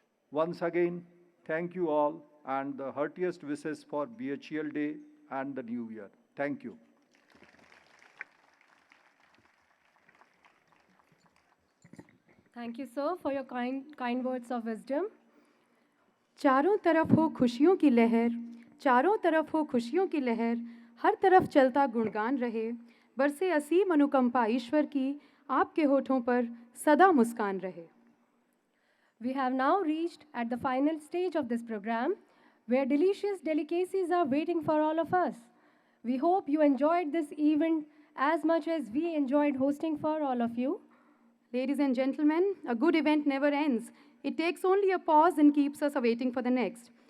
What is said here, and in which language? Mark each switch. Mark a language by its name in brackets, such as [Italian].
[English] Once again, thank you all and the heartiest wishes for BHEL Day and the New Year. Thank you. Thank you, sir, for your kind words of wisdom. [Hindi] चारों तरफ हो खुशियों की लहर, चारों तरफ हो खुशियों की लहर, हर तरफ चलता गुणगान रहे, बरसे असीम अनुकंपा ईश्वर की, आपके होठों पर सदा मुस्कान रहे. [English] We have now reached at the final stage of this program, where delicious delicacies are waiting for all of us. We hope you enjoyed this event as much as we enjoyed hosting for all of you. Ladies and gentlemen, a good event never ends. It takes only a pause and keeps us awaiting for the next.